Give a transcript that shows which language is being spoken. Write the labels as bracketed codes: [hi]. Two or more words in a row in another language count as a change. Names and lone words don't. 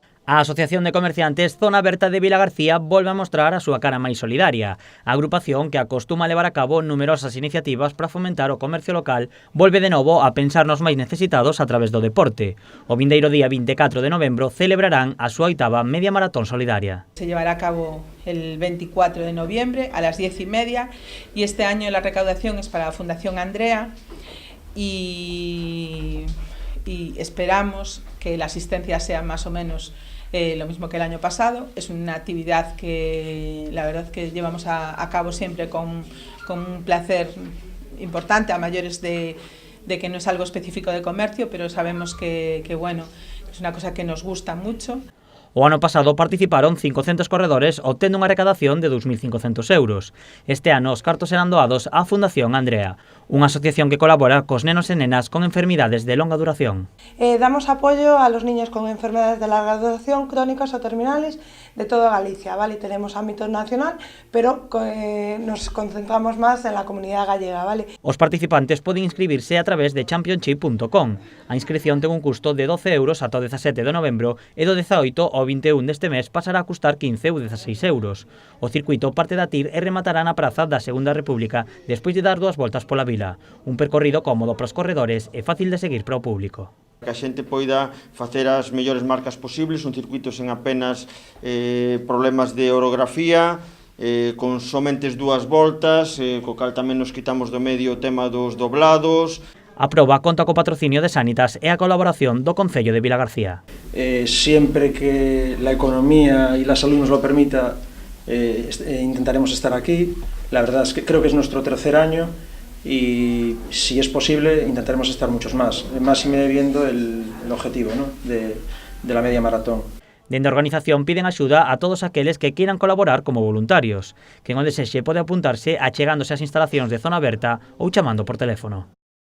[gl] A Asociación de Comerciantes Zona Berta de Vilagarcía volve a mostrar a súa cara máis solidaria. A agrupación, que acostuma a levar a cabo numerosas iniciativas para fomentar o comercio local, volve de novo a pensar nos máis necesitados a través do deporte. O vindeiro día 24 de novembro celebrarán a súa 8ª media maratón solidaria. [es] Se llevará a cabo el 24 de noviembre a las 10:30 y este año la recaudación es para la Fundación Andrea y esperamos que la asistencia sea más o menos lo mismo que el año pasado. Es una actividad que la verdad que llevamos a cabo siempre con un placer importante a mayores de que no es algo específico de comercio, pero sabemos que bueno, es una cosa que nos gusta mucho. [gl] O ano pasado participaron 500 corredores obtendo unha recadación de 2.500 euros. Este ano os cartos serán doados á Fundación Andrea, unha asociación que colabora cos nenos e nenas con enfermidades de longa duración. [es] Damos apoyo a los niños con enfermedades de larga duración, crónicas o terminales de toda Galicia, ¿vale? Tenemos ámbito nacional, pero nos concentramos más en la comunidade gallega, ¿vale? [gl] Os participantes poden inscribirse a través de championship.com. A inscripción ten un custo de 12 euros ata o 17 de novembro e do 18 ao 21 deste mes pasará a custar 15 ou 16 euros. O circuito parte da TIR e rematará na praza da Segunda República despois de dar 2 voltas pola vila. Un percorrido cómodo para os corredores e fácil de seguir para o público. Que a xente poida facer as mellores marcas posibles, un circuito sen apenas problemas de orografía, con somentes 2 voltas, co cal tamén nos quitamos do medio o tema dos doblados. A proba conta co patrocinio de Sanitas e a colaboración do Concello de Vilagarcía. [es] Siempre que la economía y la salud nos lo permita, intentaremos estar aquí. La verdad es que creo que es nuestro 3er año y si es posible intentaremos estar muchos más y me viendo el objetivo, ¿no? de la media maratón. [gl] Dende a organización piden axuda a todos aqueles que queiran colaborar como voluntarios. Quen o desexe pode apuntarse achegándose ás instalacións de Zona Berta ou chamando por teléfono.